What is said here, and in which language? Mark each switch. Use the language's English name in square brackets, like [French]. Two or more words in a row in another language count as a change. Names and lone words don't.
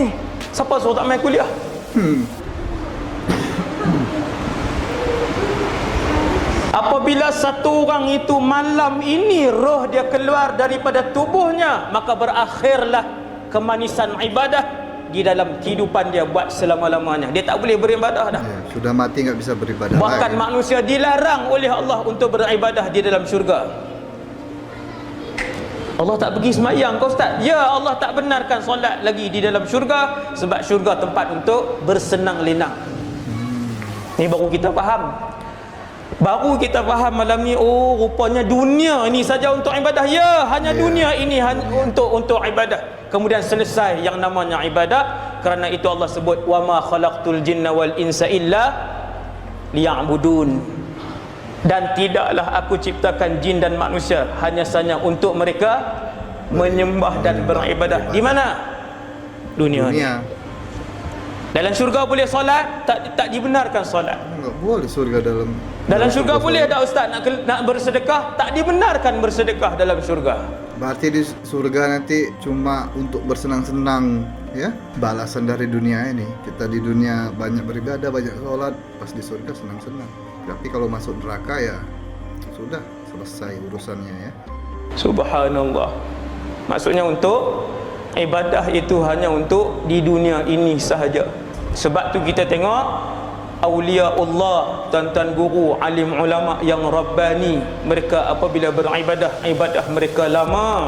[Malay] Siapa suruh tak main kuliah? Apabila satu orang itu malam ini roh dia keluar daripada tubuhnya, maka berakhirlah kemanisan ibadah di dalam kehidupan dia buat selama-lamanya. Dia tak boleh beribadah dah. Ya, [Indonesian] sudah mati enggak bisa beribadah. [Malay] Bahkan manusia dilarang oleh Allah untuk beribadah di dalam syurga. Allah tak pergi semayang kau ustaz? Ya, Allah tak benarkan solat lagi di dalam syurga, sebab syurga tempat untuk bersenang lenang. Ni baru kita faham. Baru kita faham malam ni, oh rupanya dunia ini saja untuk ibadah. Ya, hanya dunia ini untuk ibadah. Kemudian selesai yang namanya ibadah. Kerana itu Allah sebut [Arabic] وما خلقت الجن والإنس إلا ليعبدون. [Malay] Dan tidaklah aku ciptakan jin dan manusia hanya saja untuk mereka menyembah dan beribadah. Di mana? Dunia. Dalam syurga boleh solat, tak dibenarkan solat. [Indonesian] Enggak boleh syurga [Malay] dalam syurga boleh tak ustaz nak bersedekah? Tak dibenarkan bersedekah dalam syurga. [Indonesian] Berarti di surga nanti cuma untuk bersenang-senang, ya, balasan dari dunia ini. Kita di dunia banyak beribadah, banyak sholat, pas di surga senang-senang. Tapi kalau masuk neraka ya sudah selesai urusannya, ya. [Malay] Subhanallah. Maksudnya untuk ibadah itu hanya untuk di dunia ini sahaja. Sebab tu kita tengok [Arabic] أولياء الله, [Malay] tuan-tuan guru, alim ulama yang rabbani, mereka apabila beribadah, ibadah mereka lama.